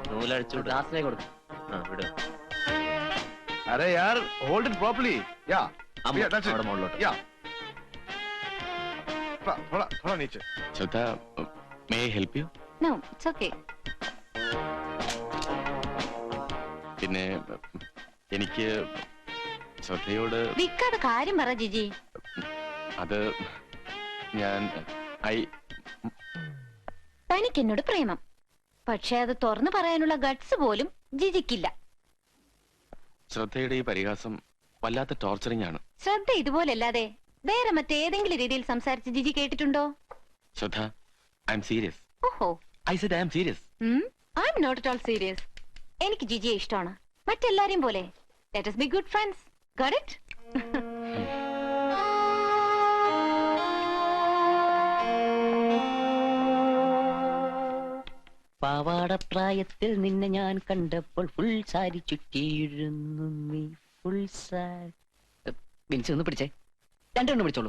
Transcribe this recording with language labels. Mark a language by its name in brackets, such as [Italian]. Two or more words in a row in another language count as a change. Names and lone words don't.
[Malayalam] ക്ലാസ്സിലേക്ക് കൊടുക്കും. [Hindi] अरे यार [English] hold it properly [Hindi] या [Malayalam] അമ്മ, [English] Yeah, that's it. [Malayalam] അവിടെ മുകളിലോട്ട്. [English] Yeah. [Hindi] थोड़ा नीचे. [English] ശ്രദ്ധ, May I help you? No it's okay. [Malayalam] പിന്നെ എനിക്ക് ശ്രദ്ധയോട് വിക്കാതെ കാര്യം പറ ജിജി. അത് ഞാൻ തനിക്ക് എന്നോട് പ്രേമം, പക്ഷെ അത് തുറന്നു പറയാനുള്ള ഗട്സ് പോലും ജിജിക്കില്ല. ശ്രദ്ധയുടെ ഈ പരിഹാസം വല്ലാത്ത ടോർച്ചറിംഗ് ആണ്. ശ്രദ്ധ ഇതുപോലല്ലാതെ വേറെ മറ്റേതെങ്കിലും രീതിയിൽ സംസാരിച്ച് ജിജി കേട്ടിട്ടുണ്ടോ? [English] ശ്രദ്ധ, I am serious. ഓഹോ, I said I am serious. I am not at all serious. [Malayalam] എനിക്ക് ജിജിയെ ഇഷ്ടമാണ്, മറ്റെല്ലാരെയും പോലെ. [English] ലെറ്റ് us be good friends. Got it? [Malayalam] പാവാടപ്രായത്തിൽ നിന്നെ ഞാൻ കണ്ടപ്പോൾ ഫുൾ സാരി ചുറ്റിയിരുന്നു നീ. ഫുൾ സാരി ബിൻസി ഒന്ന് പിടിച്ചേ, രണ്ടെണ്ണം പിടിച്ചോളൂ.